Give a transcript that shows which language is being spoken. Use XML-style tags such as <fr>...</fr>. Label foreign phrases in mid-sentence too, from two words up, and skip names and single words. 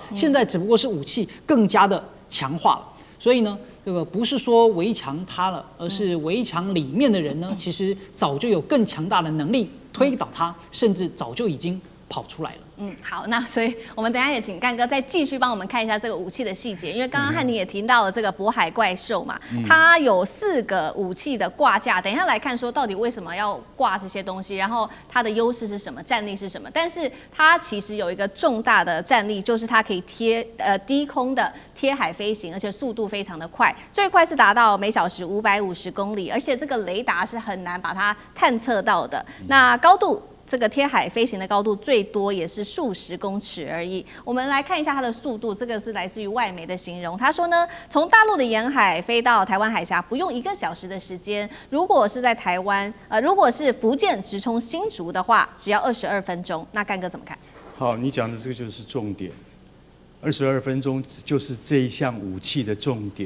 <zh>現在只不過是武器更加的強化了。所以呢，這個不是說圍牆塌了，而是圍牆裡面的人呢，其實早就有更強大的能力推倒它，甚至早就已經跑出來了。好，那所以我們等一下也請幹哥再繼續幫我們看一下這個武器的細節，因為剛剛漢庭也提到了這個渤海怪獸嘛，它有4個武器的掛架，等一下來看說到底為什麼要掛這些東西，然後它的優勢是什麼，戰力是什麼？但是它其實有一個重大的戰力，就是它可以低空的貼海飛行，而且速度非常的快，最快是達到每小時550公里，而且這個雷達是很難把它探測到的。那高度，這個貼海飛行的高度最多也是數十公尺而已。我們來看一下它的速度，這個是來自於外媒的形容。他說呢，從大陸的沿海飛到台灣海峽不用1個小時的時間。如果是在台灣，如果是福建直衝新竹的話，只要22分鐘。那幹哥怎麼看？好，你講的這個就是重點，22分鐘就是這一項武器的重點。</zh>